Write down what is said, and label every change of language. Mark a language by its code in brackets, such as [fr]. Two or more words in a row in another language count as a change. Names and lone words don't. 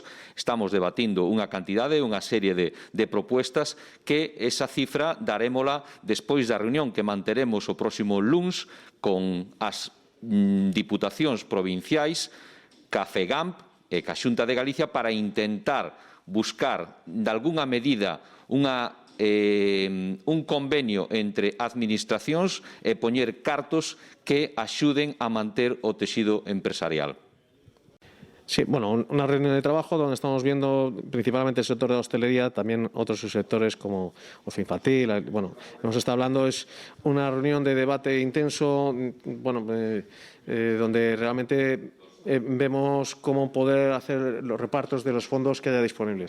[gl] Estamos debatindo unha cantidade, unha serie de propuestas que esa cifra darémola despois da reunión que manteremos o próximo luns con as diputacións provinciais, CAFEGAMP e ca Xunta de Galicia para intentar buscar, de algunha medida, unha un convenio entre administracións e poñer cartos que axuden a manter o tecido empresarial. [es] Sí, bueno, una reunión de trabajo donde estamos viendo principalmente el sector de la hostelería, también otros subsectores como ocio infantil. Bueno, hemos estado hablando, es una reunión de debate intenso, bueno, donde realmente vemos cómo poder hacer los repartos de los fondos que haya disponibles.